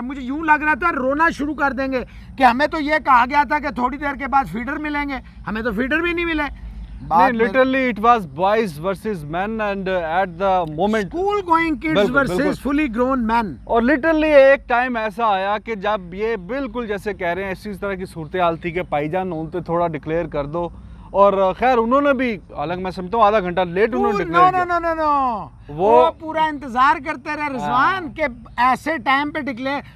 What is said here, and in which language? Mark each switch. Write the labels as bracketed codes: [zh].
[hi] मुझे यूं लग रहा था रोना शुरू कर देंगे कि हमें तो ये कहा गया था कि थोड़ी देर के बाद फीडर मिलेंगे, हमें तो फीडर भी नहीं मिले। [en] Literally it was boys versus men and at the moment school going kids versus fully grown men। [hi] और लिटरली एक टाइम ऐसा आया कि जब ये बिल्कुल जैसे कह रहे हैं इसी तरह की सूरत हाल थी कि भाईजान उनसे थोड़ा डिक्लेयर कर दो, और खैर उन्होंने भी, हालांकि मैं समझता हूँ आधा घंटा लेट उन्होंने डिक्लेयर किया। नो वो पूरा इंतजार करते रहे रिजवान के ऐसे टाइम पे डिक्लेयर।